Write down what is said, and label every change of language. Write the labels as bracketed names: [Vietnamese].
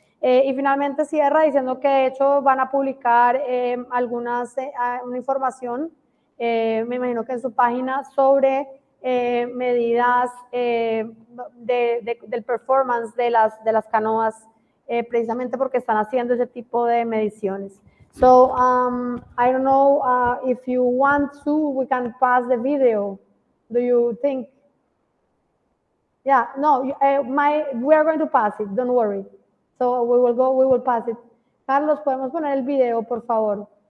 [Spanish] Y finalmente cierra diciendo que de hecho van a publicar una información, me imagino que en su página, sobre medidas del performance de las canoas, precisamente porque están haciendo ese tipo de mediciones. [English] So I don't know if you want to, we can pass the video. Do you think? Yeah, no, we are going to pass it, don't worry. So we will pass it. [Spanish] Carlos, ¿podemos poner el video, por favor?